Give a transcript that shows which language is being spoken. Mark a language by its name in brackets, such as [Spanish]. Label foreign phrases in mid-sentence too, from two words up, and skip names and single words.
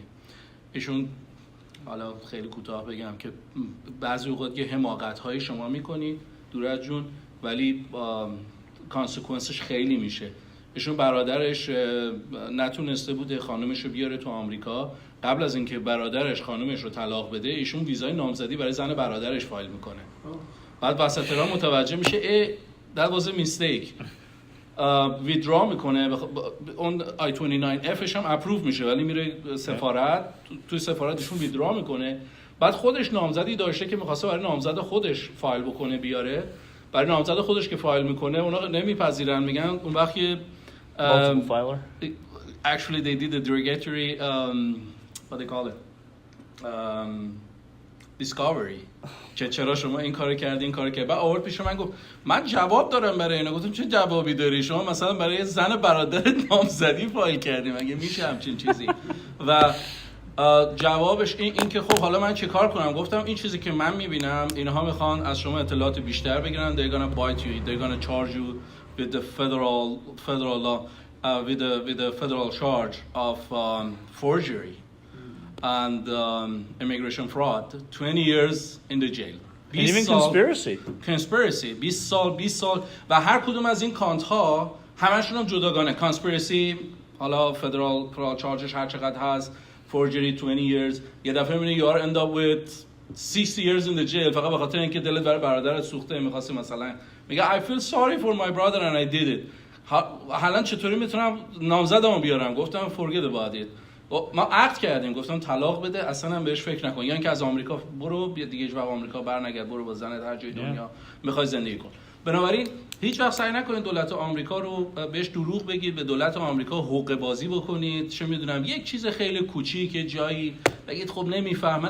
[Persian] ایشون حالا خیلی کوتاه بگم که بعضی اوقات یه حماقت‌های شما می‌کنید دور از جون، ولی کانسیکوئنسش خیلی میشه. ایشون برادرش نتونسته بوده خانمش رو بیاره تو آمریکا، قبل از اینکه برادرش خانمش رو طلاق بده ایشون ویزای نامزدی برای زن برادرش فایل میکنه. بعد وسط راه متوجه میشه [English] that was a mistake، [Persian] ویدرا میکنه، اون I-29Fش هم اپروو میشه ولی میره سفارت، توی سفارتشون ویدرا میکنه. بعد خودش نامزدی داشته که میخواسته برای نامزد خودش فایل بکنه بیاره، برای نامزد خودش که فایل میکنه اونا نمیپذیرن، میگن اون وقتی [English] multiple filer. Actually they did a derogatory what they call it discovery [Persian] که چرا شما این کارو کردی این کارو کردی. بعد آورد پیش من گفت من جواب دارم برای اینا. گفتم چه جوابی داری؟ شما مثلا برای زن برادرت نامزدی فایل کردی، مگه میشه همچین چیزی؟ و جوابش این که خب حالا من چه کار کنم؟ گفتم این چیزی که من میبینم اینها میخوان از شما اطلاعات بیشتر بگیرن. [English] they're gonna bite you, they're gonna charge you with the federal law with the federal charge of forgery and immigration fraud, 20 years in the jail. And even conspiracy. [Persian] 20 سال و هر کدوم از این کانت ها همشون هم جداگانه. conspiracy حالا [English] federal charges [Persian] هر چقدر هست، [English] forgery 20 years، [Persian] یه دفعه میبینی [English] you are end up with 60 years in the jail [Persian] فقط به خاطر اینکه دلت برای برادرت سوخته، می‌خواستی مثلا میگه [English] I feel sorry for my brother and I did it. [Persian] حالا چطوری میتونم نامزدمو بیارم؟ [English] گفتم forget about it. [Persian] ما عقد کردیم، گفتم طلاق بده، اصلا هم بهش فکر نکن، یا اینکه از آمریکا برو دیگه، جواب آمریکا برنگرد، برو با زنت هر جای دنیا میخوای زندگی کن. بنابراین هیچ وقت سعی نکنید دولت آمریکا رو بهش دروغ بگید، به دولت آمریکا حقه بازی بکنید، چه میدونم یک چیز خیلی کوچیک جایی بگید خب نمیفهمن.